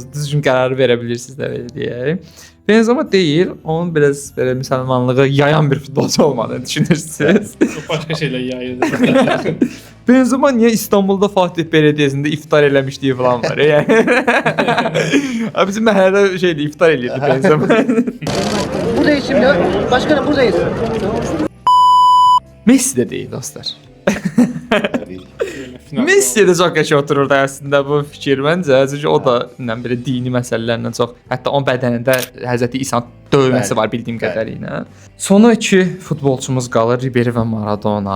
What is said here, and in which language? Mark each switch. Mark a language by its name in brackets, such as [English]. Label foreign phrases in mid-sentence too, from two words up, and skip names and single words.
[Azerbaijani] Düzgün qərar verə bilirsiniz də belə deyək. Benzema deyil, onun biraz belə müsəlmanlığı yayan bir futbolçu olmadığını düşünürsünüz. Çox başqa şeylər yayırdı. Benzema niyə İstanbulda Fatih Belediyəsində iftar eləmişdiyi falan var. Yəni. Bizim məhəllədə şeydi, iftar eləyirdi Benzema. [Turkish] Buradayız şimdi. Başkanım buradayız. [Azerbaijani] Messi də deyil dostlar. Messi də çox qəşəng otururdu əslində bu fikir məncə. Çünki o da nə belə dini məsələlərlə çox, hətta onun bədənində Həzrəti İsa döyməsi var bildiyim qədərilə. Sonu iki futbolçumuz qalır, Ribery və Maradona.